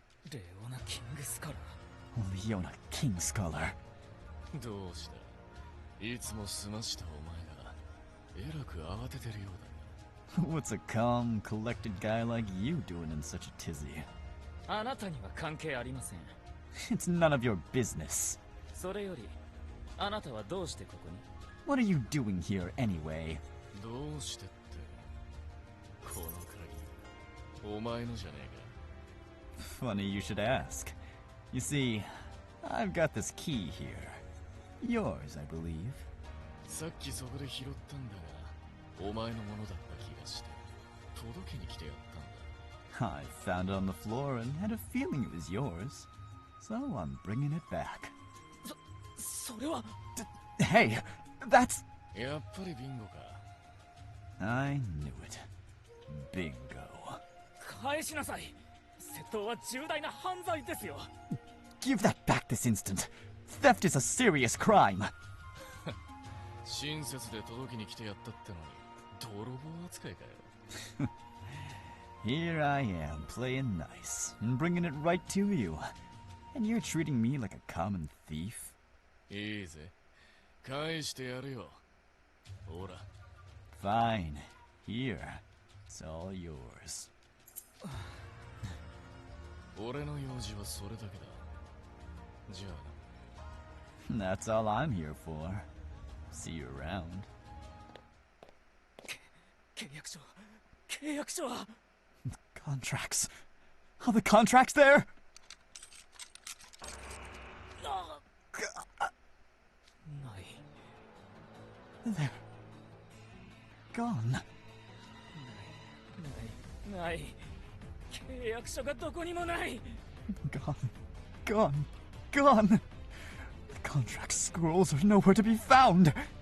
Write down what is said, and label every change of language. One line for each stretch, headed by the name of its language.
Japanese: レオナ・キングスカラー。
English: Leona King Scholar.
Japanese: どうした？いつも済ましたお前がえらく慌ててるようだな。
English: What's a calm, collected guy like you doing in such a tizzy?
Japanese: あなたには関係ありません。
English: It's none of your business.
Japanese: それより、あなたはどうしてここに？
English: What are you doing here anyway?
Japanese: どうしてって、この鍵、お前のじゃねえ
English: Funny you should ask. You see, I've got this key here. Yours, I believe.
Japanese: か。さっきそこで拾ったんだが、お前のものだった気がして、届けに来てやったんだ。
English: I found it on the floor and had a feeling it was yours. So I'm bringing it back.
Japanese: それは
English: Hey, that's...
Japanese: やっぱりビンゴか。
English: I knew it. Bingo.
Japanese: 返しなさい。窃盗は重大な犯罪ですよ。
English: Give that back this instant. Theft is a serious crime.
Japanese: 親切で届きに来てやったってのに、泥棒扱いかよ。
English: Here I am, playing nice, and bringing it right to you. And you're treating me like a common thief?
Japanese: いいぜ。返してやるよ。ほら。
English: Fine. Here. It's all yours.
Japanese: 俺の用事はそれだけだ。じゃあな。
English: That's all I'm here for. See you around.
Japanese: 契約書は
English: Contracts. Are the contracts there?
Japanese: ない。
English: They're gone.
Japanese: ない。契約書がどこにもない。
English: Gone. Gone. The contract scrolls are nowhere to be found.